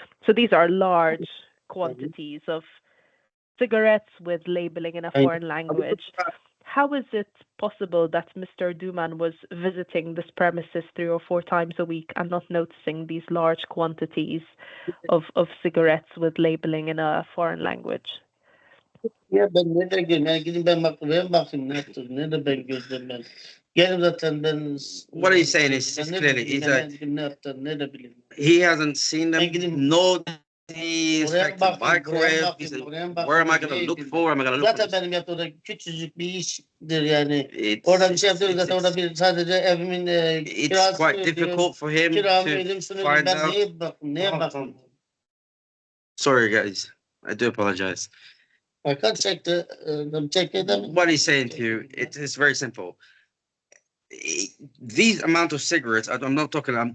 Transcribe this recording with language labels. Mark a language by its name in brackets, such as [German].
[English] So these are large quantities of cigarettes with labeling in a foreign language. How is it possible that Mr. Duman was visiting this premises 3 or 4 times a week and not noticing these large quantities of cigarettes with labeling in a foreign language? [Turkish] Ya ben nerede görüyorum? Yani gidin ben bakayım nerede ben gördüm ben. Gelin zaten ben. [English] What he's saying is clearly he hasn't seen them. No, he's like the microwave. He said, where am I going to look for? Am I going to look [Turkish] Zaten [English] for? [Turkish] benim yaptığım orada küçücük bir iştir yani. Orada bir şey yapıyoruz zaten orada bir sadece evimin [English] It's quite difficult for him to find out. [Turkish] Neye bakayım? [English] Sorry guys, I do apologize. [Turkish] Kaç çekti? [English] What he's saying to you, it's very simple. These amount of cigarettes, I'm not talking.